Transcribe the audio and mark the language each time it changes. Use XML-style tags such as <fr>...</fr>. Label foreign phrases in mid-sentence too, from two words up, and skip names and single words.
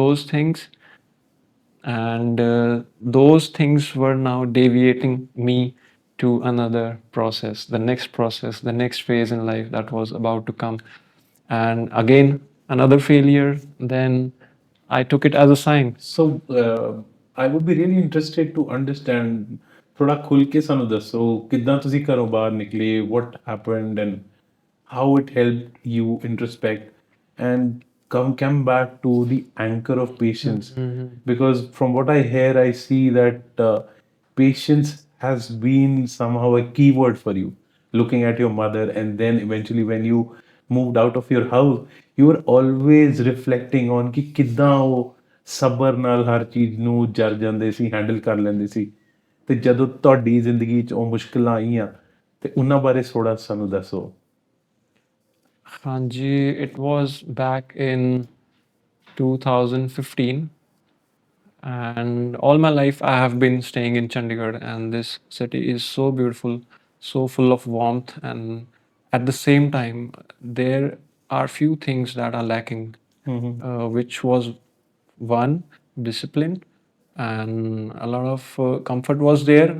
<en>those things, and those things were now deviating me to another process, the next phase in life that was about to come. And again, another failure. Then I took it as a sign. So, I would be really interested to understand</en> <pa>ਥੋੜਾ ਖੁੱਲ ਕੇ ਸਾਨੂੰ ਦੱਸੋ ਕਿੱਦਾਂ ਤੁਸੀਂ ਘਰੋਂ ਬਾਹਰ ਨਿਕਲੇ</pa> <en>what happened and how it helped you introspect and come back to the anchor of patience because from what I hear I see that patience has been somehow a keyword for you looking at your mother and then eventually when you moved out of your house you were always reflecting on</en> <pa>ਕਿ ਕਿੱਦਾਂ ਉਹ ਸਬਰ ਨਾਲ ਹਰ ਚੀਜ਼ ਨੂੰ ਜਰ ਜਾਂਦੇ ਸੀ ਹੈਂਡਲ ਕਰ ਲੈਂਦੇ ਸੀ ਤੇ ਜਦੋਂ ਤੁਹਾਡੀ ਜ਼ਿੰਦਗੀ 'ਚ ਉਹ ਮੁਸ਼ਕਲਾਂ ਆਈਆਂ ਤੇ ਉਹਨਾਂ ਬਾਰੇ ਥੋੜਾ ਸਾਨੂੰ ਦੱਸੋ</pa> <en>Hanji, it was back in 2015, and all my life I have been staying in Chandigarh, and this city is so beautiful, so full of warmth, and at the same time, there are few things that are lacking, which was one, discipline, and a lot of comfort was there.</en>